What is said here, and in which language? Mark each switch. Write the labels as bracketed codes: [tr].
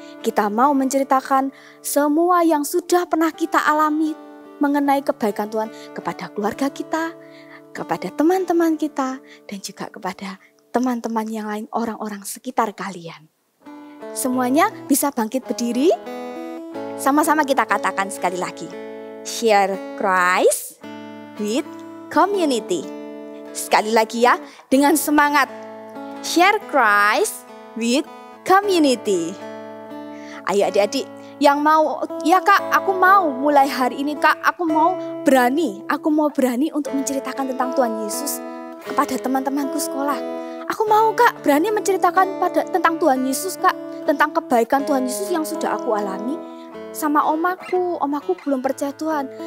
[id] Kita mau menceritakan semua yang sudah pernah kita alami mengenai kebaikan Tuhan kepada keluarga kita, kepada teman-teman kita, dan juga kepada teman-teman yang lain, orang-orang sekitar kalian. Semuanya bisa bangkit berdiri. Sama-sama kita katakan sekali lagi. [en] Share Christ with community. [id] Sekali lagi ya, dengan semangat. [en] Share Christ with community. [id] Ayo adik-adik yang mau, ya Kak, aku mau mulai hari ini Kak, aku mau berani untuk menceritakan tentang Tuhan Yesus kepada teman-temanku sekolah. Aku mau Kak, berani menceritakan tentang Tuhan Yesus Kak, tentang kebaikan Tuhan Yesus yang sudah aku alami sama omaku belum percaya Tuhan.